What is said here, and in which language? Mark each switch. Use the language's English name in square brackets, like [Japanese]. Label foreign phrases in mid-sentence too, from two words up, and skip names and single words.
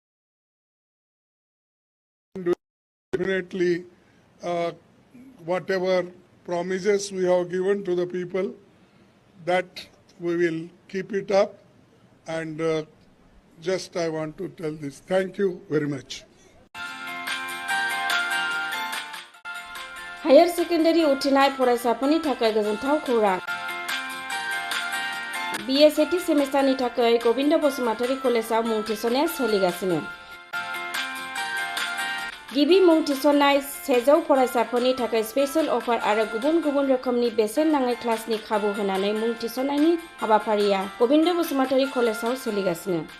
[English] definitely whatever promises we have given to the people, that we will keep it up. And just I want to tell this. Thank you very much. [Bodo] हायर सेकेन्डारि उथ्रिनाय फरायसाफोरनि थाखाय गोजोनथाव खौरां। BSAT सेमेस्टारनि थाखाय गोविंद बसुमतारी कलेजाव मुं थिसननाया सोलिगासिनो। गिबि मुं थिसननाय 100 फरायसाफोरनि थाखाय [English] special offer [Bodo] आरो गुबुन गुबुन रोखोमनि बेसेन नाङै क्लासनि खाबु होनानै मुं थिसननायनि हाबाफारिया गोविंद बसुमतारी कलेजाव सोलिगासिनो।